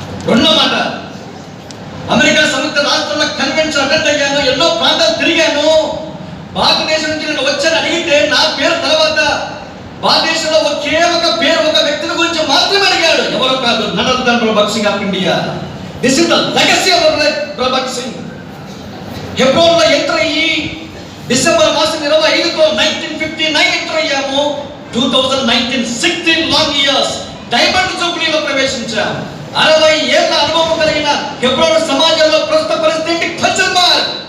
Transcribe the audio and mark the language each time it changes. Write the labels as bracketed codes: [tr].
[te] రెండో మాట, అమెరికా సంయుక్త రాష్ట్రంలో కన్వెన్షన్ అటెండ్ అయ్యాను, ఎన్నో ప్రాంతాలు తిరిగాను. భారతదేశం నుంచి నేను వచ్చాను అడిగితే నా పేరు తర్వాత భారతదేశంలో ఒకే ఒక పేరు, ఒక వ్యక్తిని గురించి మాత్రమే అడిగాడు. ఎవరో కాదు, [en] none other than Prabhu Singh of India. This is the legacy of Prabhu Singh. [te] హెబ్రోన్లో enter అయ్యి డిసెంబర్ మాసం 25తో 1959 ఎంటర్ అయ్యాము. 2019 16 లాంగ్ ఇయర్స్ డైమండ్ జూబ్లీలో ప్రవేశించాం. 60 ఏళ్ల అనుభవం కలిగిన హెబ్రోన్ సమాజంలో ప్రస్తుత పరిస్థితి క్వశ్చన్ మార్క్.